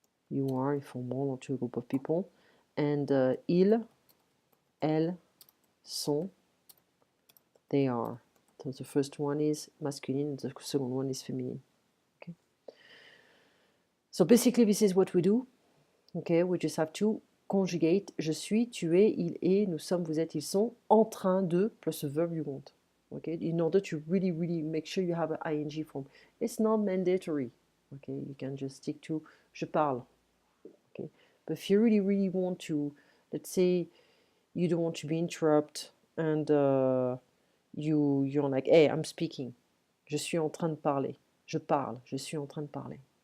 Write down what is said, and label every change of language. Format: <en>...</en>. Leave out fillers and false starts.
<en>You are, informal, to a group of people. And ils, elles, sont. They are. So the first one is masculine, the second one is feminine. Okay. So basically this is what we do. Okay, we just have to conjugate</en> <fr>je suis, tu es, il est, nous sommes, vous êtes, ils sont, en train de,</fr> <en>plus a verb you want. Okay, in order to really, really make sure you have an ing form. It's not mandatory. Okay, you can just stick to</en> <fr>je parle.</fr> <en>Okay, but if you really, really want to, let's say you don't want to be interrupted and you're like, hey, I'm speaking.</en> <fr>Je suis en train de parler. Je parle. Je suis en train de parler.</fr>